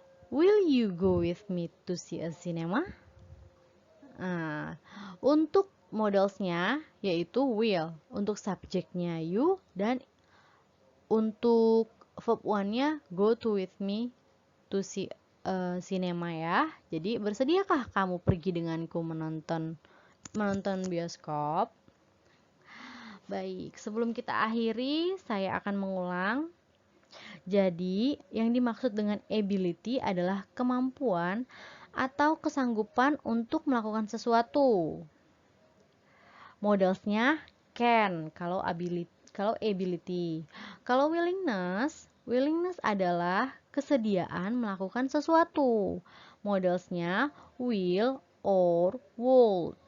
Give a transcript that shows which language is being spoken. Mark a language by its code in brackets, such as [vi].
[en] Will you go with me to see a cinema? [id] Nah, untuk modelsnya yaitu will, untuk subjeknya you, dan untuk verb one-nya go to with me to see cinema ya. Jadi bersediakah kamu pergi denganku menonton bioskop? Baik, sebelum kita akhiri, saya akan mengulang. Jadi, yang dimaksud dengan ability ability adalah kemampuan atau kesanggupan untuk melakukan sesuatu. Modelsnya can kalau ability. Kalau willingness adalah kesediaan melakukan sesuatu. Modelsnya will or would.